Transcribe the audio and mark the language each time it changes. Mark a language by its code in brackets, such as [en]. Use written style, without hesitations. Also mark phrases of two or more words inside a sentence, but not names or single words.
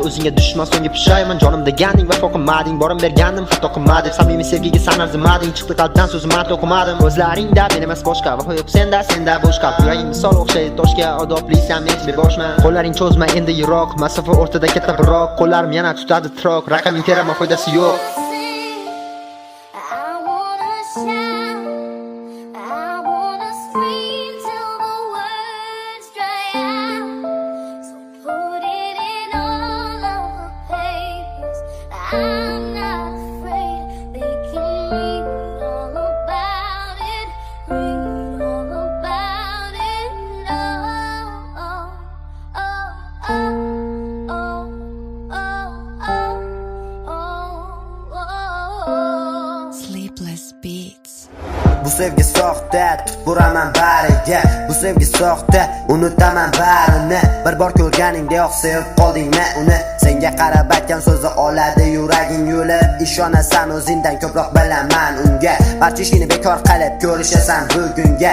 [uz] O'zingga dushman so'nggi pushaymon, jonim deganing vafo qilmading, borim bergandim xato qilmadim. Samimiy sevgiga san arzimading, chiqdi qalbdan so'zimni o'qimadim. O'zlaringda men emas boshqa, vafo yo'q senda bosh qalb. Yuraging misol o'xshaydi toshga, odoblisan men beboshman. Qo'llaring cho'zma endi yiroq, masofa o'rtada katta biroq. Qo'llarim yana tutadi tiroq, raqaming teraman foydasi yo'q. [en] I wanna shout, I wanna scream till the words dry out. So put it in all of the papers. I'm not afraid, they can read all about it. Read all about it. Oh, oh, oh, oh, oh, oh, oh, oh. Sleepless Beats. [uz] Bu sevgi soxta, buraman bariga. Bu sevgi soxta, unutaman barini. Bir bor ko'rganingdayoq sevib qoldingmi uni? Senga qarab aytgan so'zi oladi yuraging yo'li. Ishonasan o'zingdan ko'proq bilaman unga. Barcha ishini bekor qilib ko'rishasan bugunga.